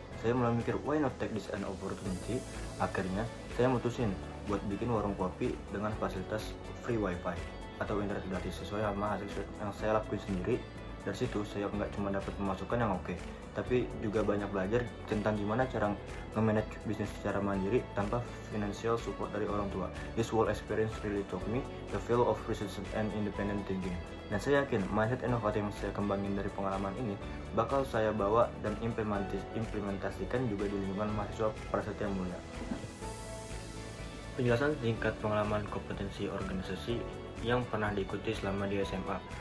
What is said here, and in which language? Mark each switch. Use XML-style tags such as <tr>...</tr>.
<id>Saya mulai mikir,</id> <en>why not take this an opportunity?</en> <id>Akhirnya, saya mutusin buat bikin warung kopi dengan fasilitas free wifi atau internet gratis sesuai sama hasil yang saya lakuin sendiri. Dari situ saya nggak cuma dapat pemasukan yang oke, tapi juga banyak belajar tentang gimana cara nge-manage bisnis secara mandiri tanpa financial support dari orang tua.</id> <en>This whole experience really taught me the value of research and independent thinking.</en> <id>Dan saya yakin mindset inovatif yang saya kembangin dari pengalaman ini bakal saya bawa dan implementasikan juga di lingkungan mahasiswa Prasetya Mulia. Penjelasan singkat pengalaman kompetensi organisasi yang pernah diikuti selama di SMA.</id>